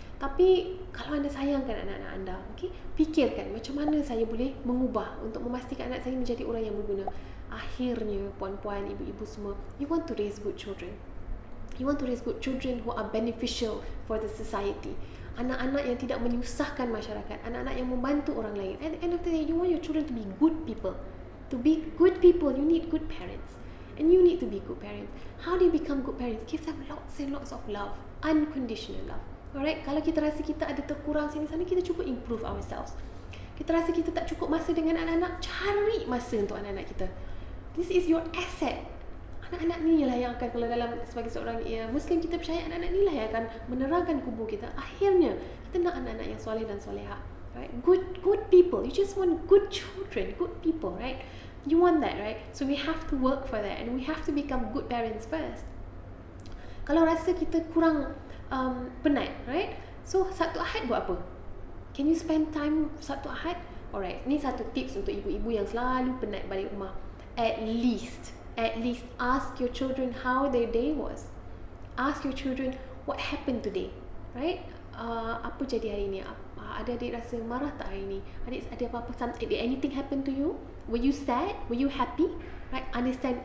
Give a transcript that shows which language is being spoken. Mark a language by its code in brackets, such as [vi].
[ms] Tapi kalau anda sayangkan anak-anak anda, okay, fikirkan macam mana saya boleh mengubah untuk memastikan anak saya menjadi orang yang berguna. Akhirnya, puan-puan, ibu-ibu semua, [en] you want to raise good children. You want to raise good children who are beneficial for the society. [ms] Anak-anak yang tidak menyusahkan masyarakat, anak-anak yang membantu orang lain. [en] At the end of the day, you want your children to be good people. To be good people, you need good parents. And you need to be good parents. How do you become good parents? Give them lots and lots of love. Unconditional love. Alright, [ms] kalau kita rasa kita ada terkurang sini sana, kita cuba [en] improve ourselves. [ms] Kita rasa kita tak cukup masa dengan anak-anak, cari masa untuk anak-anak kita. [en] This is your asset. [ms] Anak-anak ni lah yang akan, kalau dalam sebagai seorang Muslim, kita percaya anak-anak ni lah yang akan menerangkan kubur kita. Akhirnya kita nak anak-anak yang soleh dan soleha, right? [en] Good people. You just want good children, good people, right? You want that, right? So we have to work for that, and we have to become good parents first. [ms] Kalau rasa kita kurang penat, right? So Sabtu Ahad buat apa? [en] Can you spend time [ms] Sabtu Ahad? Alright, ni satu tips untuk ibu-ibu yang selalu penat balik rumah. [en] At least ask your children how their day was. Ask your children what happened today, right? [ms] Apa jadi hari ni? Adik-adik rasa marah tak hari ni? Adik ada apa-apa? [en] Did anything happen to you? Were you sad? Were you happy? Right? Understand.